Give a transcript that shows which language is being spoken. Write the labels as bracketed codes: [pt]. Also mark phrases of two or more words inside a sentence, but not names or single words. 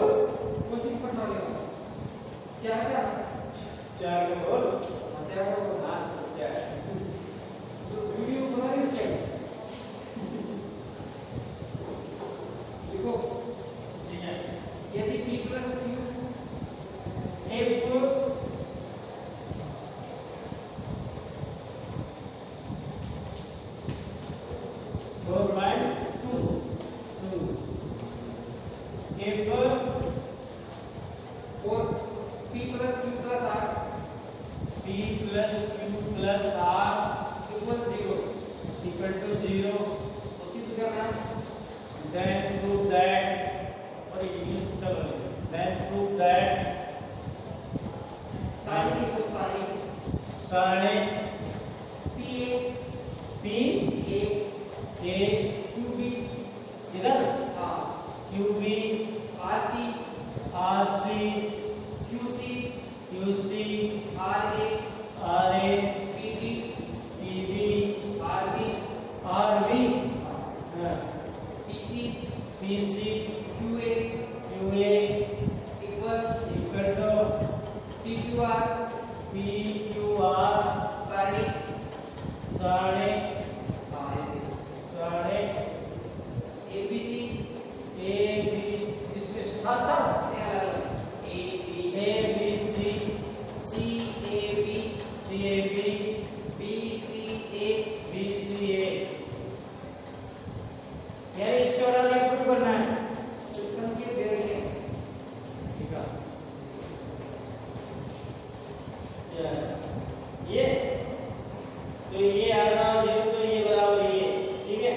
[hi] कोचिंग पढ़ना होगा चार में बोल चार को हाँ क्या है? वीडियो बना रही इसके देखो ठीक है। [en] यदि p plus q if 4 by 2 if और p plus q plus r p plus q plus r equal 0 equal to 0, [hi] तो सिद्ध करना [en] then prove that, [hi] और ये चलो [en] then prove that [hi] सारी equal सारी सारे [en] p a p a a q b [hi] इधर हाँ [en] q b r c r c q c q c r a r a p b p b r b r b p c p c q a q a equal equal to p q r p q r [hi] सारी साढ़े हाँ ऐसे साढ़े [en] a b c a b [hi] इससे साथ साथ ये अलग अलग [en] a b a b c c a b c a b b c a b c a [hi] यार इसके और आगे कुछ करना है। संकेत दे रहे हैं ठीक है ये तो ये आ रहा है तो ये बराबर ये, ठीक है।